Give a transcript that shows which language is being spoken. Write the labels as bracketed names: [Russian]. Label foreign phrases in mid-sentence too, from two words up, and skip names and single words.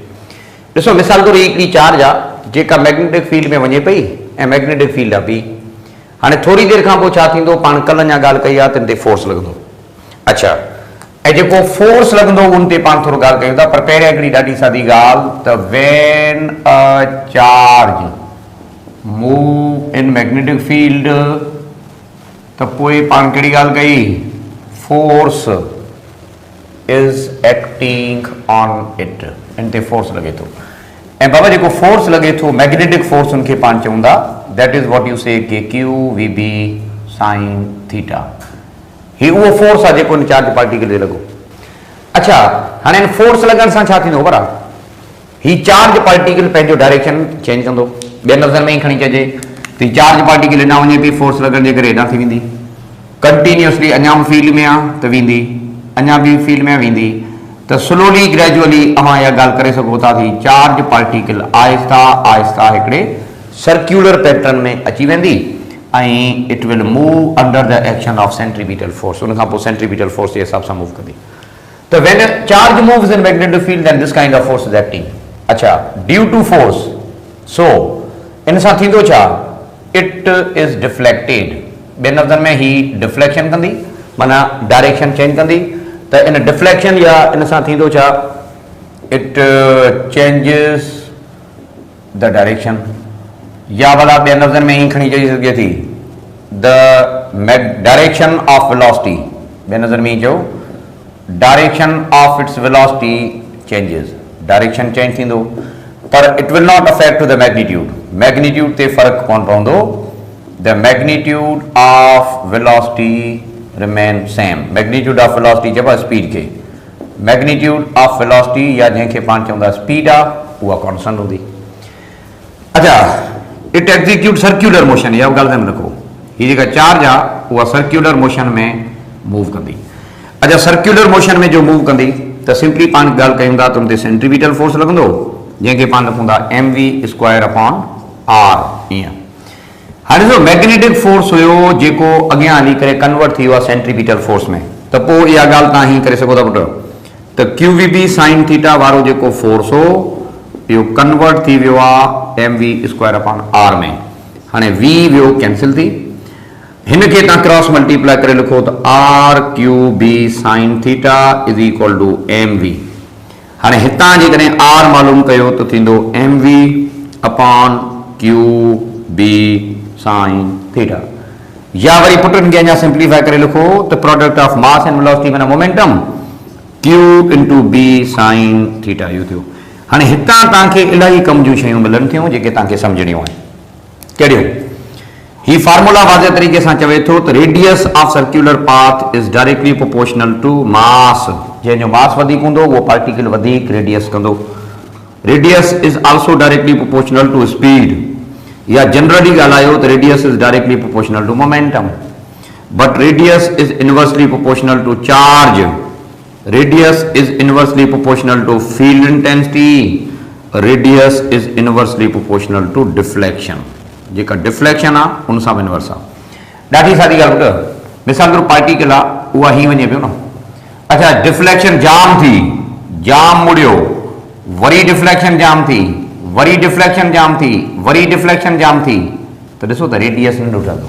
[Sindhi] ॾिसो मिसाल तौरु हिकिड़ी चार्ज आहे जेका [English] magnetic field [Sindhi] में वञे पई ऐं [English] magnetic field [Sindhi] आहे ॿी। हाणे थोरी देरि खां पोइ छा थींदो, पाण कल्ह अञा ॻाल्हि कई आहे त इन ते फोर्स लॻंदो। अच्छा, ऐं जेको फोर्स लॻंदो उन ते पाण थोरो ॻाल्हि कयूं था, पर पहिरियों हिकिड़ी ॾाढी सादी ॻाल्हि त [English] when a charge move in magnetic field [Sindhi] त पोइ पाण कहिड़ी ॻाल्हि कई, [English] force is acting on it, [Sindhi] इन ते फोर्स लॻे थो। ऐं बाबा जेको फोर्स लॻे थो [English] magnetic force [Sindhi] उनखे पाण चऊं था [English] that is what you say ke q v B sine theta. [Sindhi] ही उहो फोर्स आहे जेको इन [English] charge particle [Sindhi] ते लॻो। अच्छा, हाणे इन फोर्स लॻण सां छा थींदो ख़बर आहे, ही [English] charge particle [Sindhi] पंहिंजो डायरेक्शन चेंज कंदो। ॿियनि लफ़्ज़नि में ई खणी चइजे त [English] charge particle [Sindhi] हेॾां वञे पई, फोर्स लॻण जे करे हेॾां थी वेंदी, कंटिन्यूअसली अञा बि फील्ड में आहे त वेंदी, अञा बि फील्ड में वेंदी। त [English] slowly gradually [Sindhi] अवां इहा ॻाल्हि करे सघो था कि [English] charge particle [Sindhi] आहिस्ता आहिस्ता हिकिड़े [English] circular pattern [Sindhi] में अची वेंदी ऐं [English] it will move under the action of centripetal force. [Sindhi] उन खां पोइ [English] centripetal force [Sindhi] जे हिसाब सां मूव कंदी। [English] त when charge moves in magnetic field then this kind of force is acting. [Sindhi] अच्छा, [English] due to force, [Sindhi] सो इन सां थींदो छा, [English] it is deflected. [Sindhi] ॿियनि लफ़्ज़नि में ही डिफ्लेक्शन कंदी, माना [English] direction change [Sindhi] कंदी। त इन डिफ्लेक्शन या इन सां थींदो छा, [English] it changes the direction, [Sindhi] या भला ॿियनि लफ़्ज़नि में ही खणी चई सघे थी [English] the direction of velocity. [Sindhi] ॿियनि लफ़्ज़नि में ही चयो [English] direction of its velocity changes, direction change [Sindhi] थींदो, पर [English] it will not affect to the magnitude. [Sindhi] मैग्नीट्यूड ते फ़र्क़ु कोन पवंदो। [English] the magnitude of velocity remain same. magnitude of velocity [Sindhi] चइबो आहे स्पीड खे, [English] magnitude of velocity [Sindhi] या जंहिंखे पाण चवंदा स्पीड आहे उहा कॉन्स्टेंट हूंदी। [English] अच्छा, it execute circular motion, [Sindhi] इहा ॻाल्हि ध्यानु रखो, हीअ जेका चार्ज आहे उहा [English] circular motion [Sindhi] में मूव कंदी। अच्छा, [English] circular motion [Sindhi] में जो मूव कंदी त सिंपली पाण ॻाल्हि कयूं था त उन ते [English] centripetal force [Sindhi] लॻंदो, जंहिंखे पाण लिखूं था [English] mv² upon r. [Sindhi] ईअं हाणे ॾिसो [English] magnetic force [Sindhi] हुयो जेको अॻियां हली करे कन्वर्ट थी वियो आहे [English] centripetal force [Sindhi] में, त पोइ इहा ॻाल्हि तव्हां हीअं करे सघो था पुटु त [English] q v B sine theta [Sindhi] वारो जेको फोर्स हो इहो कन्वर्ट थी वियो आहे [English] mv² upon r [Sindhi] में। हाणे v वियो कैंसिल थी, हिन खे तव्हां [English] cross multiply [Sindhi] करे लिखो त [English] r q B sine theta is equal to mv. [Sindhi] हाणे हितां जेकॾहिं r मालूम कयो त थींदो [English] mv upon q B sine theta. [Sindhi] या वरी पुटनि खे अञा सिंप्लीफाई करे लिखो त [English] product of mass and velocity [Sindhi] माना [English] momentum q into B sine theta [Sindhi] इहो थियो। हाणे हितां तव्हांखे इलाही कम जूं शयूं मिलनि थियूं जेके तव्हांखे सम्झणियूं आहिनि। कहिड़ियूं? ही फार्मूला वाज़े तरीक़े सां चवे थो त [English] radius of circular path is directly proportional to mass. [Sindhi] जंहिंजो मास वधीक हूंदो उहो पार्टिकल वधीक रेडियस कंदो। [English] radius is also directly proportional to speed, [Sindhi] या जनरली ॻाल्हायो त [English] radius is directly proportional to momentum, but radius is inversely proportional to charge, radius is inversely proportional to field intensity, radius is inversely proportional to deflection. [Sindhi] जेका डिफ्लेक्शन आहे उन सां बि इनवर्स आहे। ॾाढी सारी ॻाल्हि ॿुध, मिसाल तौरु पार्टिकल आहे उहा हीअं वञे पियो न। अच्छा, डिफ्लेक्शन जाम थी, जाम मुड़ियो, वरी डिफ्लेक्शन जाम थी, वरी डिफ्लेक्शन जाम थी, वरी डिफ्लेक्शन जाम थी, त ॾिसो त रेडियस नंढो ठहंदो।